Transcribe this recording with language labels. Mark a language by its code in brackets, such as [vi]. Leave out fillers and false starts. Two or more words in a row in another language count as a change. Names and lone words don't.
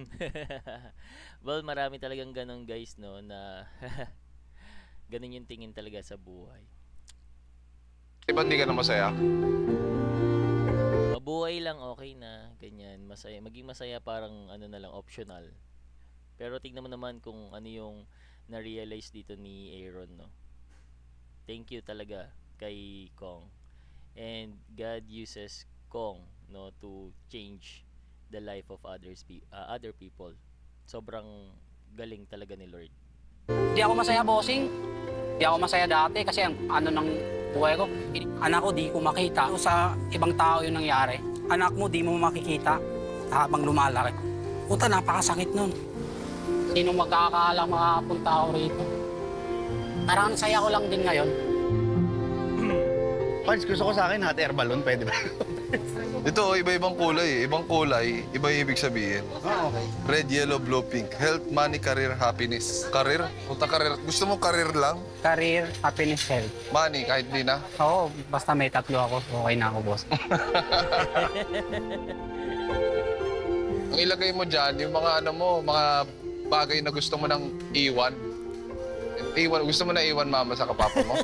[tl] Well, marami talagang ganun guys, no, na ganun yung tingin talaga sa buhay. Diba hindi ka na masaya? Mabuhay lang, okay na, ganyan, masaya. Maging masaya parang ano na lang, optional. Pero tignan mo naman kung ano yung na-realize dito ni Aaron, no. [en] Thank you [tl] talaga kay Kong. [en] And God uses Kong, no, to change the life of other people. [tl] Sobrang galing talaga ni Lord. Di ako masaya, bossing. Di ako masaya dati kasi ang ano ng buhay ko, anak ko di ko makita. Sa ibang tao yung nangyari. Anak mo di mo makikita habang lumalaki. Puta, napakasakit nun. Sino magkakaalang makapunta ako rito? Parang saya ko lang din ngayon. Pards, gusto ko sa akin [en] hot air balloon, [tl] pwede ba? Ito, iba-ibang kulay. Ibang kulay, iba yung ibig sabihin. [en] Okay. Red, yellow, blue, pink. Health, money, career, happiness. Career? [tl] Punta career. Gusto mo career lang? [en] Career, happiness, health. [tl] Money, kahit di na. Oo, basta may tatlo ako, okay na ako, boss. Ang ilagay mo dyan, yung mga ano mo, mga bagay na gusto mo nang iwan. Iwan, gusto mo na iwan mama sa kapapa mo?